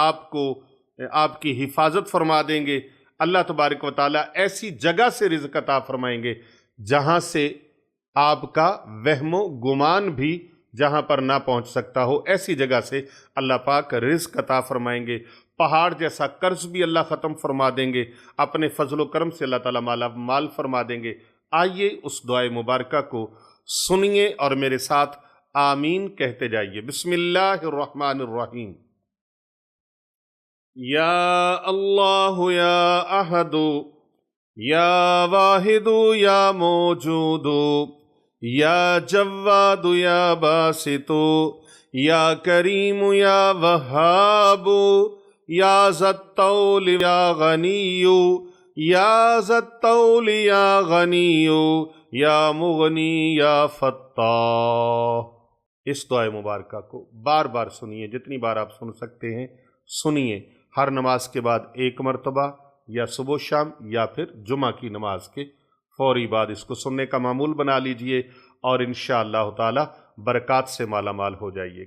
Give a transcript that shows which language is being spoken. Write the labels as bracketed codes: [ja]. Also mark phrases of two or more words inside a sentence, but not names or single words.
[ur] آپ کی حفاظت فرما دیں گے، اللہ تبارک و تعالیٰ ایسی جگہ سے رزق عطا فرمائیں گے جہاں سے آپ کا وہم و گمان بھی جہاں پر نہ پہنچ سکتا ہو، ایسی جگہ سے اللہ پاک رزق عطا فرمائیں گے، پہاڑ جیسا قرض بھی اللہ ختم فرما دیں گے، اپنے فضل و کرم سے اللہ تعالیٰ مالا مال فرما دیں گے۔ آئیے اس دعائے مبارکہ کو سنیے اور میرے ساتھ آمین کہتے جائیے۔ [ar] بسم اللہ الرحمن الرحیم۔ یا اللہ یا احد يا واحد يا موجود يا جواد يا باسط يا كريم يا وهاب يا ذا الطول يا غني يا ذا الطول يا غني يا مغني يا فتاح. [ur] اس دعا مبارکہ کو بار بار سنیے، جتنی بار آپ سن سکتے ہیں سنیے. ہر نماز کے بعد ایک مرتبہ، یا صبح شام، یا پھر جمعہ کی نماز کے فوری بعد اس کو سننے کا معمول بنا لیجیے اور [ar] إن شاء الله تعالى [ur] برکات سے مالا مال ہو جائیے.